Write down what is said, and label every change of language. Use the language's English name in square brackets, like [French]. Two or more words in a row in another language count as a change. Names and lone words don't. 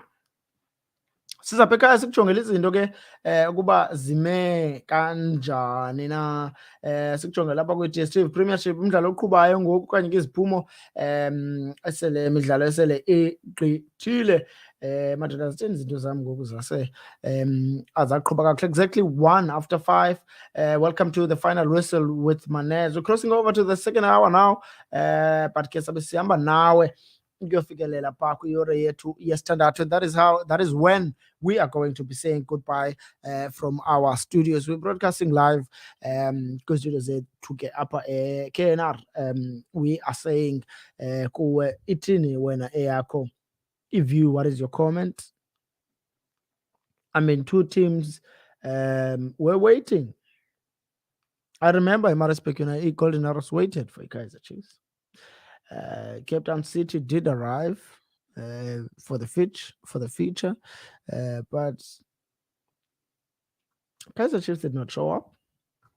[Xhosa] Sizapha ekhaya sikujongela izinto ke ukuba zime kanjani na. Sikujongela apha kwi-DStv Premiership umdlalo oqhubayo ngoku okanye ke iziphumo esele imidlalo esele igqithile. Madoda zitheni izinto zam ngoku zase azaqhuba kakuhle. [English] Exactly 1 after 5. Welcome to the final whistle with Manez. We're crossing over to the second hour now, but [Xhosa] ke sabe sihamba nawe ukuyofikelela phaa kwiyure yethu yesithandathu. [English] That is when we are going to be saying goodbye from our studios. We're broadcasting live [Xhosa] kwistudio zethu ke apha [English] KNR. We are saying [Xhosa] kuwe ithini wena eyakho iview. [English] What is your comment? I mean, two teams were waiting. I remember Maritzburg United, Golden Arrows waited for Kaizer Chiefs. Cape Town City did arrive for the feature, but Kaizer Chiefs did not show up.